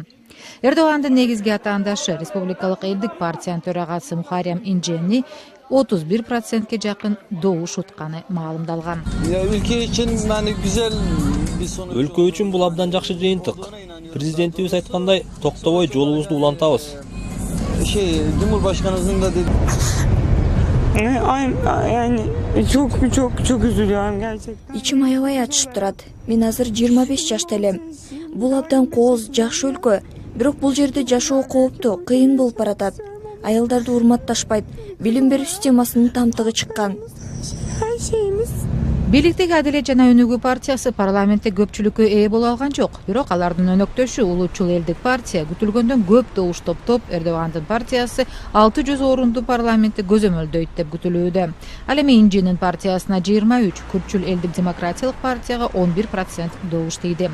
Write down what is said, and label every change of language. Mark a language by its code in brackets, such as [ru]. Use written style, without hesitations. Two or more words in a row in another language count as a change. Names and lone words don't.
[ky] Эрдогандын негизги атаандашы Республикалык элдик партиянын төрагасы Мухаррем Инжени 31%ке жакын добуш утканы маалымдалган. Өлкө үчүн бул абдан жакшы жыйынтык. Президентибиз айткандай, токтобой жолубузду улантабыз. [tr] Cumhurbaşkanımızın da dedi. Yani çok üzülüyorum gerçekten. [ky] İçim аябай ачышып турат. Мен азыр 25 жашта элем. Бул абдан кооз, жакшы өлкө. Бирок бул жерде жашоо кооптуу, кыйын болуп баратат. Аялдарды урматташпайт. Билим берүү системасынын тамтыгы чыккан. [tr] Her şeyimiz. [ky] Бийликтеги Адилет жана Өнүгүү партиясы парламентте көпчүлүккө ээ боло алган жок. Бирок алардын өнөктөшү Улуучул элдик партия күтүлгөндөн көп добуш топтоп, Эрдогандын партиясы 600 орунду парламентте көзөмөлдөйт деп күтүлүүдө. Ал эми Инженин партиясына 23, Күрчүл элдик демократиялык партияга 11% добуш тийди.